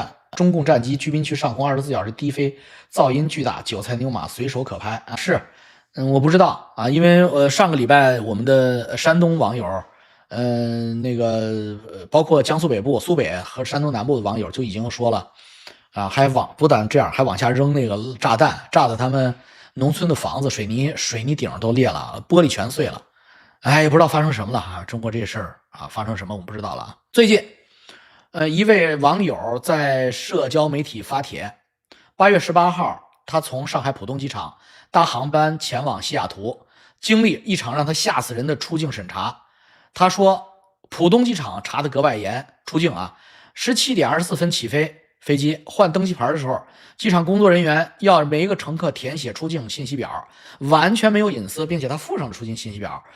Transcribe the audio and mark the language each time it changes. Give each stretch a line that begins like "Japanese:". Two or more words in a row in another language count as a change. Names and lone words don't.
Chinese: 中共戰機居民區上空24小時低飛，噪音巨大，韭菜牛馬隨手可拍是。我不知道因為上個禮拜我們的山東網友，包括江蘇北部、蘇北和山東南部的網友就已經說了不但這樣，還往下扔那個炸彈，炸的他們農村的房子水泥頂都裂了，玻璃全碎了。也不知道發生什麼了中國這事兒发生什麼我们不知道了最近一位網友在社交媒體發帖，8月18號他從上海浦東機場搭航班前往西雅圖，經歷一場讓他嚇死人的出境審查。他說浦東機場查得格外嚴，出境17點24分起飛機，換登機牌的時候，機場工作人員要每一個乘客填寫出境信息表，完全沒有隱私，並且他附上了出境信息表。